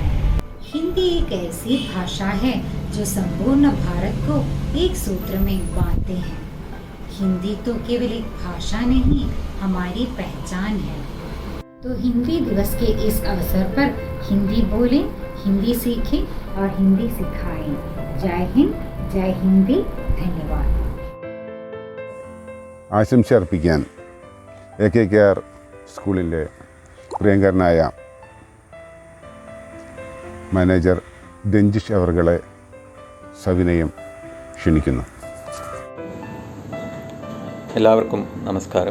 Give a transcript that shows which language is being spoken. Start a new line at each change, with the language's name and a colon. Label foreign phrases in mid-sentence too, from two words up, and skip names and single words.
Hindi: हिंदी एक ऐसी भाषा है जो संपूर्ण भारत को एक सूत्र में बांधते हैं. हिंदी तो केवल एक भाषा नहीं, हमारी पहचान है. तो हिंदी दिवस के इस अवसर पर हिंदी बोलें, हिंदी सीखें और हिंदी सिखाएं. जय हिंद, जय हिंदी. धन्यवाद.
Malayalam: ആശംസ അർപ്പിക്കാൻ AKKR സ്കൂളിലെ പ്രിയങ്കരനായ മാനേജർ രഞ്ജിഷ് അവർകളെ സവിനയം ക്ഷണിക്കുന്നു. എല്ലാവർക്കും നമസ്കാരം.